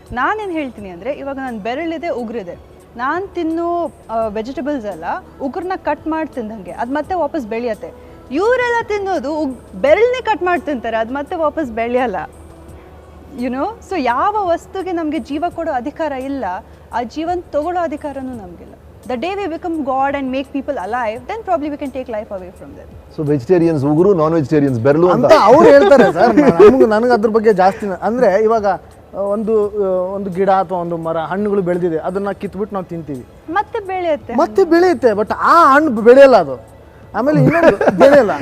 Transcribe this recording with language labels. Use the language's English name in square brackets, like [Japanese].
[Kannada] ನಾನೇನು ಹೇಳ್ತೀನಿ ಅಂದರೆ, ಇವಾಗ ನನ್ನ ಬೆರಳಿದೆ, ಉಗುರಿದೆ. ನಾನು ತಿನ್ನೋ ವೆಜಿಟೇಬಲ್ಸ್ ಎಲ್ಲ ಉಗುರನ್ನ ಕಟ್ ಮಾಡಿ ತಿಂದಂಗೆ ಅದು ಮತ್ತೆ ವಾಪಸ್ ಬೆಳೆಯುತ್ತೆ. ಇವರೆಲ್ಲ ತಿನ್ನೋದು ಬೆರಳನ್ನೇ ಕಟ್ ಮಾಡಿ ತಿಂತಾರೆ, ಅದು ಮತ್ತೆ ವಾಪಸ್ ಬೆಳೆಯಲ್ಲ. ಯುನೋ, ಸೊ ಯಾವ ವಸ್ತುಗೆ ನಮಗೆ ಜೀವ ಕೊಡೋ ಅಧಿಕಾರ ಇಲ್ಲ, ಆ ಜೀವನ ತಗೊಳ್ಳೋ ಅಧಿಕಾರನೂ ನಮಗಿಲ್ಲ. [English] The day we become God and make people alive, then probably we can take life away from them. [Kannada] So vegetarians ಉಗುರು, ನಾನ್ ವೆಜಿಟೇರಿಯನ್ಸ್ ಬೆರಳು ಅಂತ ಅವ್ರು ಹೇಳ್ತಾರೆ ಸರ್. ನನಗೆ ಅದ್ರ ಬಗ್ಗೆ ಜಾಸ್ತಿ ಅಂದರೆ, ಇವಾಗ ಒಂದು ಗಿಡ ಅಥವಾ ಒಂದು ಮರ ಹಣ್ಣುಗಳು ಬೆಳೆದಿದೆ, ಅದನ್ನ ಕಿತ್ಬಿಟ್ಟು ನಾವು ತಿಂತೀವಿ, ಮತ್ತೆ ಬೆಳೆಯುತ್ತೆ. ಬಟ್ ಆ ಹಣ್ಣು ಬೆಳೆಯಲ್ಲ, ಅದು ಆಮೇಲೆ ಇನ್ನೊಂದು ಬೆಳೆಯಲ್ಲ.